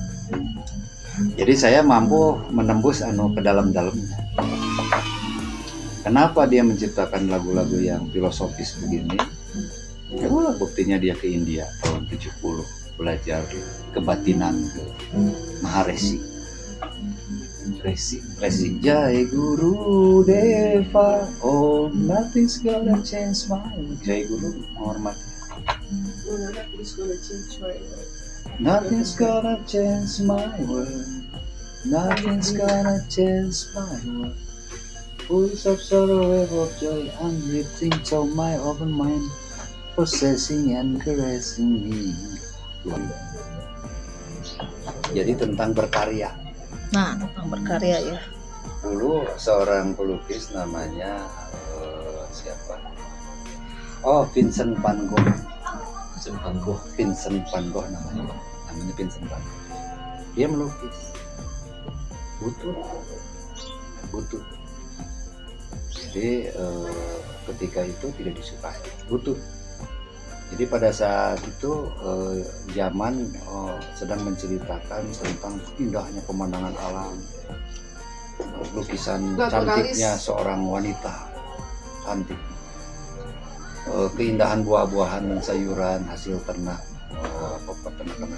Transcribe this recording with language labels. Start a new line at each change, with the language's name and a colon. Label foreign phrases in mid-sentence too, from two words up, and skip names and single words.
Indonesian: Jadi saya mampu menembus ke dalam-dalamnya. Kenapa dia menciptakan lagu-lagu yang filosofis begini? Coba buktinya dia ke India tahun 70 belajar kebatinan ke Maharesi.
English: Resi
Sanskrit: जय गुरु देव,
English: oh nothing's gonna change my life.
Indonesian: Jai Guru menghormati.
English: Nothing's gonna change my world. Nothing's gonna change my world. Full of sorrow, wave of joy, I'm lifting to my open mind, possessing and caressing me.
Indonesian: Jadi tentang berkarya. Nah, tentang berkarya ya. Dulu seorang pelukis namanya siapa? Oh, Vincent van Gogh. Vincent van Gogh namanya Vincent van Gogh. Dia melukis butuh. Jadi ketika itu tidak disukai, butuh. Jadi pada saat itu zaman sedang menceritakan tentang indahnya pemandangan alam, lukisan cantiknya seorang wanita cantik, keindahan buah-buahan dan sayuran hasil ternak peternakan.